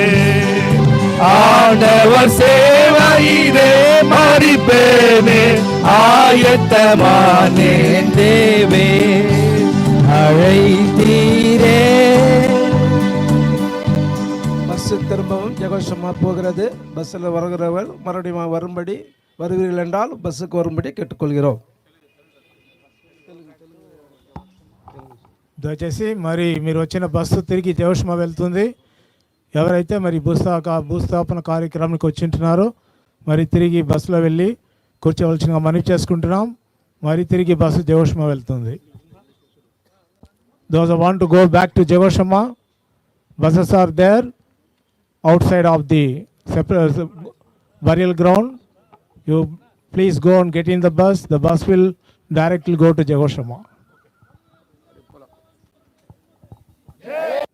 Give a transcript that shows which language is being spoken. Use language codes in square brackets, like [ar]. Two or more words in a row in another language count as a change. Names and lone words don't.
[ta] ஆண்டவர் சேவையிலே மறிப்பேனே ஆயத்தமானேன் தேவே, அழைத்தீரே. பஸ் திரும்பவும் ஜெகோஷமா போகிறது. பஸ்ஸில் வருகிறவர் மறுபடியும் வருவீர்கள் என்றால் பஸ்ஸுக்கு வரும்படி கேட்டுக்கொள்கிறோம். [te] దయచేసి మరి మీరు వచ్చిన బస్సు తిరిగి జోష్మా వెళ్తుంది. ఎవరైతే మరి భూస్థాపన కార్యక్రమానికి వచ్చింటున్నారో మరి తిరిగి బస్సులో వెళ్ళి కూర్చోవలసినగా మనవి చేసుకుంటున్నాం. మరి తిరిగి బస్సు జోష్మా వెళ్తుంది. [en] Those who want to go back to Jegoshama, buses are there outside of the burial ground. You please go and get in the bus. The bus will directly go to Jegoshama.